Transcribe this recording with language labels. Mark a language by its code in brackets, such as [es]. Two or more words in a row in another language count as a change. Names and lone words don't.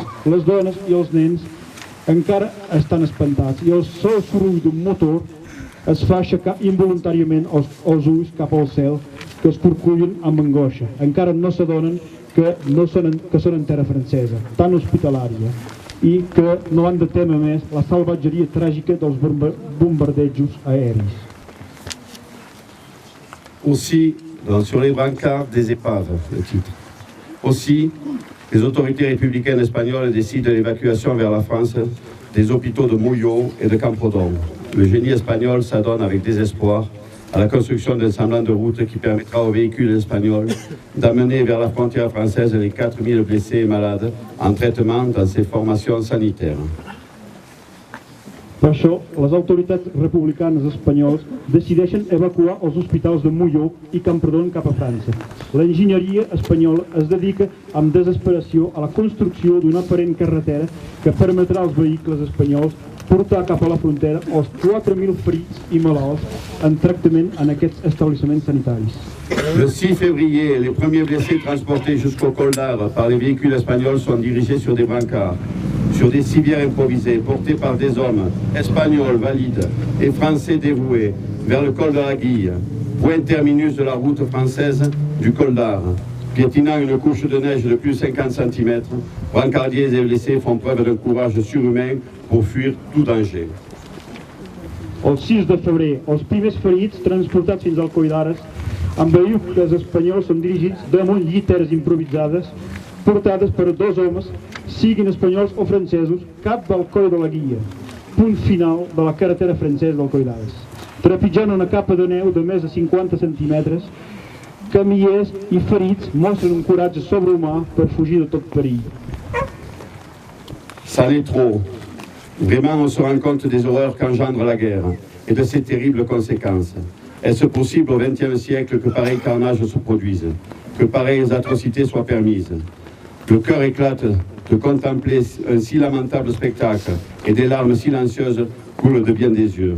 [ca] Les dones i els nens encara estan espantats i el sol soroll d'un motor es fa aixecar involuntàriament els ulls cap al cel, que es corcullen amb angoixa. Encara no s'adonen que són en terra francesa, tan hospitalària, i que no han de témer més la salvatgeria tràgica dels bombardejos aèris. [fr] Aussi, sur les brancards des épaves, le titre. Aussi, les autorités républicaines espagnoles décident l'évacuation vers la France des hôpitaux de Mollot et de Camprodon. Le génie espagnol s'adonne avec désespoir à la construction d'un semblant de route qui permettra aux véhicules espagnols d'amener vers la frontière française les 4000 blessés et malades en traitement dans ces formations sanitaires. [ca] Per això, les autoritats republicanes espanyoles decideixen evacuar els hospitals de Molló i Camprodon cap a França. L'enginyeria espanyola es dedica amb desesperació a la construcció d'una aparent carretera que permetrà als vehicles espanyols portar cap a la frontera els 4.000 ferits i malalts en tractament en aquests establissements sanitaris. [fr] Le 6 février, les premiers blessés transportés jusqu'au Col d'Arles par les véhicules espagnols sont dirigés sur des brancards. sur des civières improvisées portées par des hommes espagnols valides et français dévoués vers le col de la Guille, point terminus de la route française du col d'Ar. Piétinant une couche de neige de plus de 50 cm, brancardiers et blessés font preuve d'un courage surhumain pour fuir tout danger. [ca] El 6 de febrer, els primers ferits transportats fins al Coll d'Ares amb vehicles espanyols són dirigits damunt lliteres improvisades portades per dos homes, siguin espanyols o francesos, cap del Coll de la Guilla, punt final de la carretera francesa del Coll d'Ares. Trepitjant una capa de neu de més de 50 centímetres, camillers i ferits mostren un coratge sobrehumà per fugir de tot perill. [fr] Ça l'est trop. Vraiment, on se rend compte des horreurs qu'engendre la guerre et de ses terribles conséquences. Est-ce possible au XXe siècle que pareil carnage se produise, que pareilles atrocités soient permises? Le cœur éclate de contempler un si lamentable spectacle et des larmes silencieuses coulent de bien des yeux.